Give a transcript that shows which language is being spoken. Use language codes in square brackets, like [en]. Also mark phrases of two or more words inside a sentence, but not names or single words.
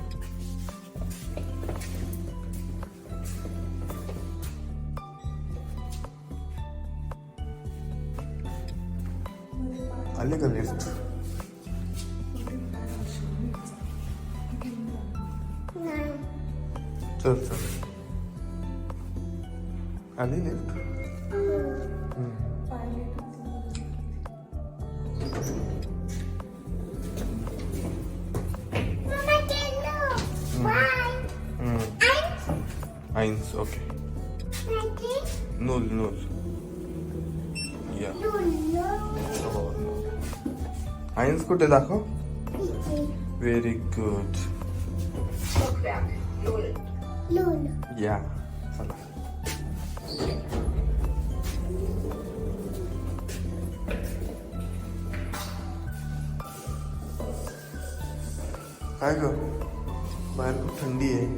[mr] आले का लिफ्ट? चल चल, आली लिफ्ट. [de] Eins, okay. Null. Ja. [mr] Eins कुठे दाखव. [en] Very good. [mr] या, चला. काय ग, बाहेर खूप थंडी आहे.